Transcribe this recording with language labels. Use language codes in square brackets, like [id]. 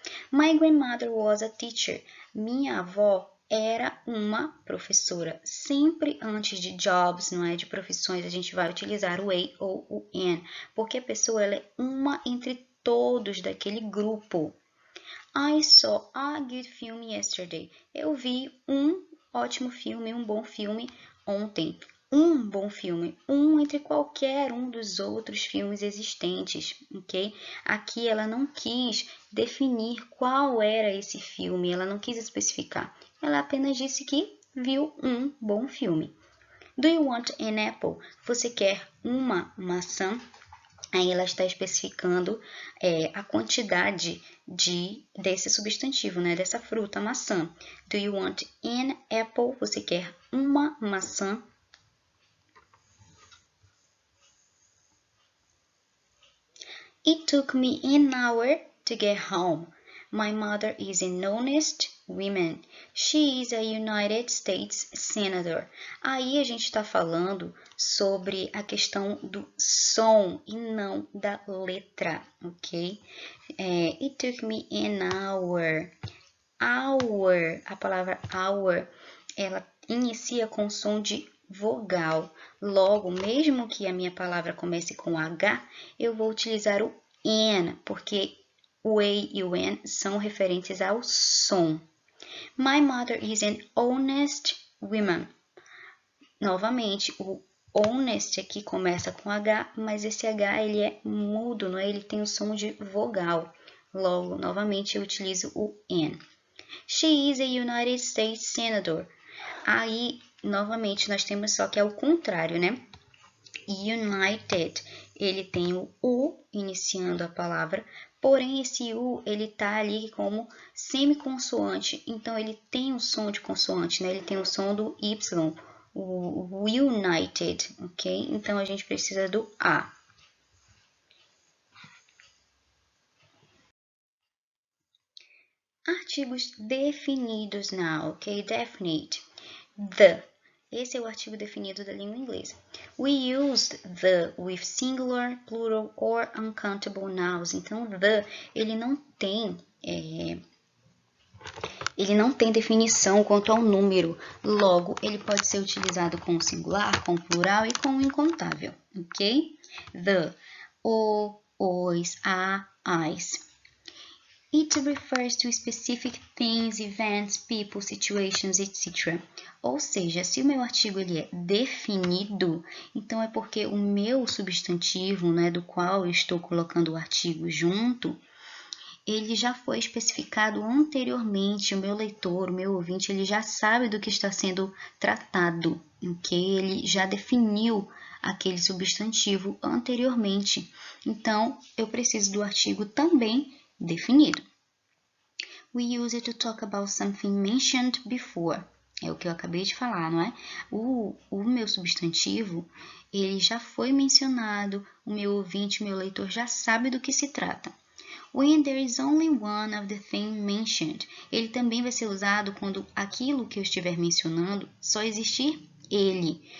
[en] My grandmother was a teacher, [pt] minha avó era uma professora. Sempre antes de jobs, não é, de profissões, a gente vai utilizar o a ou o an, porque a pessoa ela é uma entre todos daquele grupo. [en] I saw a good film yesterday. [pt] Eu vi um ótimo filme, um bom filme ontem. Um bom filme, entre qualquer um dos outros filmes existentes, ok? Aqui ela não quis definir qual era esse filme, ela não quis especificar. Ela apenas disse que viu um bom filme. [en] Do you want an apple? [pt] Você quer uma maçã? Aí ela está especificando a quantidade desse substantivo, né? Dessa fruta, maçã. [en] Do you want an apple? [pt] Você quer uma maçã? [en] It took me an hour to get home. My mother is an honest woman. She is a United States Senator. [pt] Aí a gente está falando sobre a questão do som e não da letra, ok? [en] It took me an hour. [pt] Hour, a palavra hour, ela inicia com som de vogal. Logo, mesmo que a minha palavra comece com H, eu vou utilizar o N, porque o A e o N são referentes ao som. [en] My mother is an honest woman. [pt] Novamente, o honest aqui começa com H, mas esse H ele é mudo, não é? Ele tem o som de vogal. Logo, novamente, eu utilizo o N. [en] She is a United States Senator. [pt] Aí, novamente, nós temos só que é o contrário, né? United, ele tem o U iniciando a palavra, porém esse U, ele tá ali como semiconsoante, então ele tem o som de consoante, né? Ele tem o som do Y, o United, ok? Então, a gente precisa do A. Artigos definidos now, ok? Definite. The. Esse é o artigo definido da língua inglesa. [en] We used the with singular, plural or uncountable nouns. [pt] Então, the, ele não tem definição quanto ao número. Logo, ele pode ser utilizado com singular, com plural e com incontável, ok? The, o, os, a, as. [en] It refers to specific things, events, people, situations, etc. [pt] Ou seja, se o meu artigo ele é definido, então é porque o meu substantivo, né, do qual eu estou colocando o artigo junto, ele já foi especificado anteriormente. O meu leitor, o meu ouvinte, ele já sabe do que está sendo tratado, ok? Ele já definiu aquele substantivo anteriormente. Então, eu preciso do artigo também definido. [en] We use it to talk about something mentioned before. [pt] É o que eu acabei de falar, não é? O meu substantivo, ele já foi mencionado, o meu ouvinte, o meu leitor já sabe do que se trata. [en] When there is only one of the thing mentioned, [pt] ele também vai ser usado quando aquilo que eu estiver mencionando só existir ele.